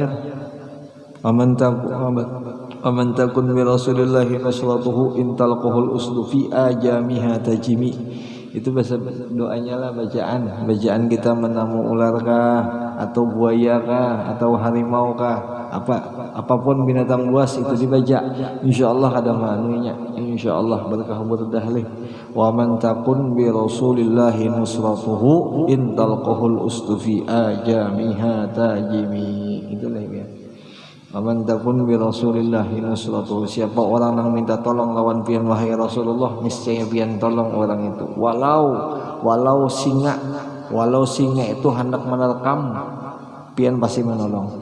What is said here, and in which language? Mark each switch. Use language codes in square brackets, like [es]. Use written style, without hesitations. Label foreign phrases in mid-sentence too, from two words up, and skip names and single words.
[ar] ومن تكن برسول الله نصرته إن تلقه الأسد في آجامها تجم. [bjn] Itu bahasa doanya lah bacaan kita menamu ular kah atau buaya kah atau harimau kah apapun binatang buas itu dibaca insyaallah kada manunya insyaallah berkah berdahlih [ar] ومن تكن برسول الله نصرته إن تلقه الأسد في آجامها تجم. [bjn] Itulah ya. [ar] ومن تكن برسول الله نصرته, [bjn] siapa orang yang minta tolong lawan pian wahai Rasulullah niscaya pian tolong orang itu walau singa itu hendak menerkam pian pasti menolong.